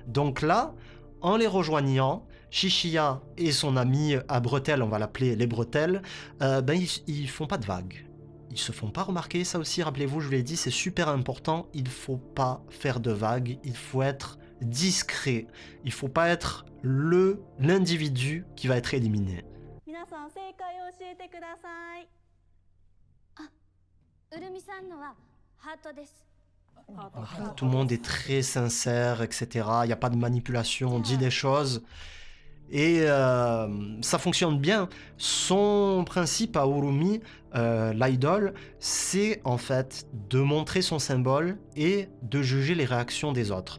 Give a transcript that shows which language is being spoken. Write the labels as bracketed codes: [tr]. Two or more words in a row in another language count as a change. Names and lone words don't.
[fr] Donc là, en les rejoignant, Shishiya et son ami à bretelles, on va l'appeler les bretelles, ils font pas de vagues. Ils se font pas remarquer, ça aussi, rappelez-vous, je vous l'ai dit, c'est super important, il faut pas faire de vagues, il faut être discret, il faut pas être l'individu qui va être éliminé. [ja] 皆さん正解を教えてください。うるみさんのはハートです。 [fr] Tout le monde est très sincère, etc. Il n'y a pas de manipulation, on dit des choses. Et ça fonctionne bien. Son principe à Urumi, l'idole, c'est en fait de montrer son symbole et de juger les réactions des autres.